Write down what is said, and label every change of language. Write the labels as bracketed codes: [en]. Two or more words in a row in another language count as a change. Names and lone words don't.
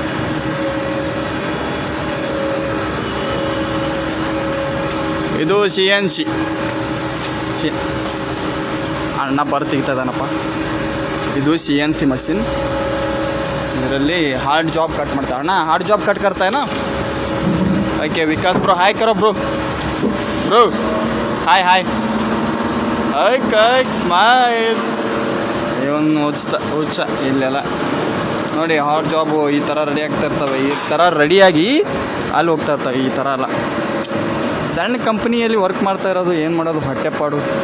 [kn] ಇದು CNC. ಅಣ್ಣ ಬರ್ತಿಗ್ತದನಪ್ಪ. ಇದು CNC ಮಷಿನ್. ಇದರಲ್ಲಿ [en] hard job [kn] ಕಟ್ ಮಾಡ್ತಾ. [hi] ಅಣ್ಣ [en] hard job [hi] कट करता है ना? ओके विकास ब्रो, हाय करो ब्रो. [en] hi smile. [kn] ಇವನು ಹುಚ್ಚ ಇಲ್ಲೆಲ್ಲ ನೋಡಿ. [en] hard jobu [kn] ಈ ಥರ ರೆಡಿ ಆಗ್ತಾ ಇರ್ತವೆ. ಈ ಥರ ರೆಡಿಯಾಗಿ ಅಲ್ಲಿ ಹೋಗ್ತಾ ಇರ್ತವೆ. ಈ ಥರ ಎಲ್ಲ ಸಣ್ಣ ಕಂಪ್ನಿಯಲ್ಲಿ ವರ್ಕ್ ಮಾಡ್ತಾ ಇರೋದು. ಏನು ಮಾಡೋದು, ಹೊಟ್ಟೆಪಾಡು.